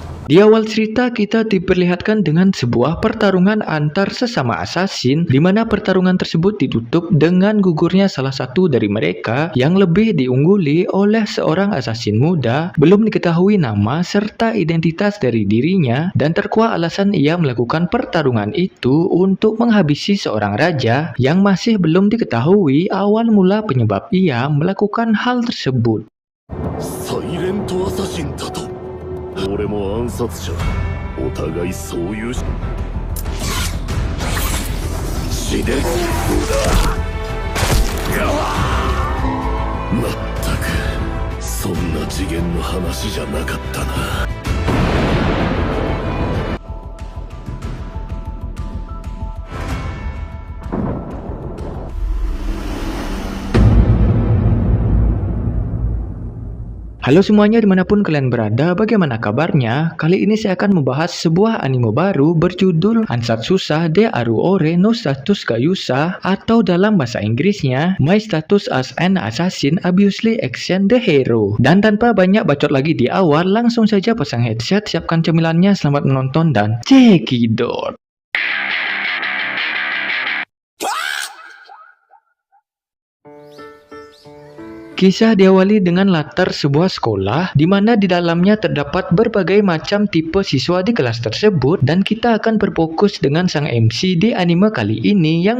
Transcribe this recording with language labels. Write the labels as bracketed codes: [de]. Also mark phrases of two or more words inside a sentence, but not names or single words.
[id] Di awal cerita kita diperlihatkan dengan sebuah pertarungan antar sesama asasin, di mana pertarungan tersebut ditutup dengan gugurnya salah satu dari mereka yang lebih diungguli oleh seorang asasin muda, belum diketahui nama serta identitas dari dirinya, dan terkuak alasan ia melakukan pertarungan itu untuk menghabisi seorang raja yang masih belum diketahui awal mula penyebab ia melakukan hal tersebut. [ja] サイレントアサシンだと。俺も暗殺者。お互いそういう死で無駄。まったくそんな次元の話じゃなかったな。 [id] Halo semuanya dimanapun kalian berada, bagaimana kabarnya? Kali ini saya akan membahas sebuah anime baru berjudul Ansatsusa de Aruore no Status ga Yusa, atau dalam bahasa Inggrisnya My Status as an Assassin Obviously Action the Hero. Dan tanpa banyak bacot lagi di awal, langsung saja pasang headset, siapkan cemilannya, selamat menonton dan cekidot. Kisah diawali dengan latar sebuah sekolah di mana di dalamnya terdapat berbagai macam tipe siswa di kelas tersebut, dan kita akan berfokus dengan sang MC di anime kali ini yang